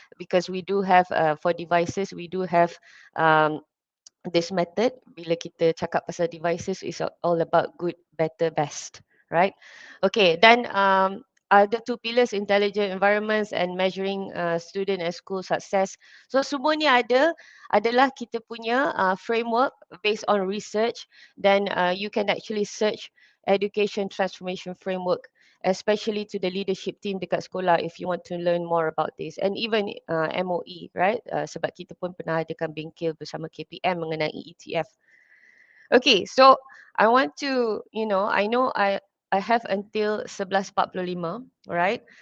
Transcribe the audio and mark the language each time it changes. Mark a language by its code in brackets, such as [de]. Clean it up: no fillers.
[en] Because we do have, for devices, we do have this method. [ms] Bila kita cakap pasal [en] devices, is all about good, better, best, right? Okay, then other two pillars, intelligent environments and measuring student and school success. [ms] So semua ni adalah kita punya framework [en] based on research. Then you can actually search education transformation framework, especially to the leadership team [ms] dekat sekolah [en] if you want to learn more about this, and even MOE, right? [ms] Sebab kita pun pernah adakan bengkel bersama KPM mengenai ETF. [en] Okay, so I want to, I know I have until 11:45, right?